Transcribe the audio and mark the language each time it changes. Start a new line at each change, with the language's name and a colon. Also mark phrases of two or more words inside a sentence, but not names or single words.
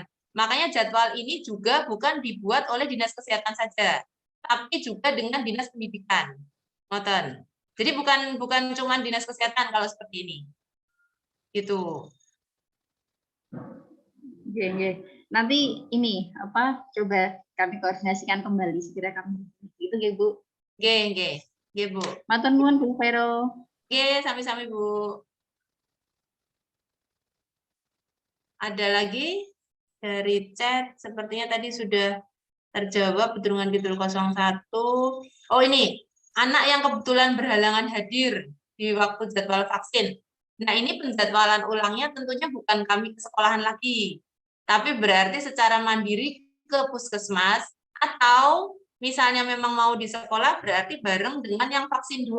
Indonesian: Makanya jadwal ini juga bukan dibuat oleh Dinas Kesehatan saja, tapi juga dengan Dinas Pendidikan. Ngoten. Jadi bukan cuma Dinas Kesehatan kalau seperti ini. Gitu. Oke. Nanti ini coba kami koordinasikan kembali segera kami. Itu nggih, Bu. Nggih, Bu.
Javanese: Matur nuwun
Indonesian: Bu Vero. Nggih, sami-sami Bu. Ada lagi dari chat, sepertinya tadi sudah terjawab Bedrungan Kidul 01. Oh ini, anak yang kebetulan berhalangan hadir di waktu jadwal vaksin. Nah ini penjadwalan ulangnya tentunya bukan kami ke sekolahan lagi, tapi berarti secara mandiri ke puskesmas, atau misalnya memang mau di sekolah berarti bareng dengan yang vaksin 2.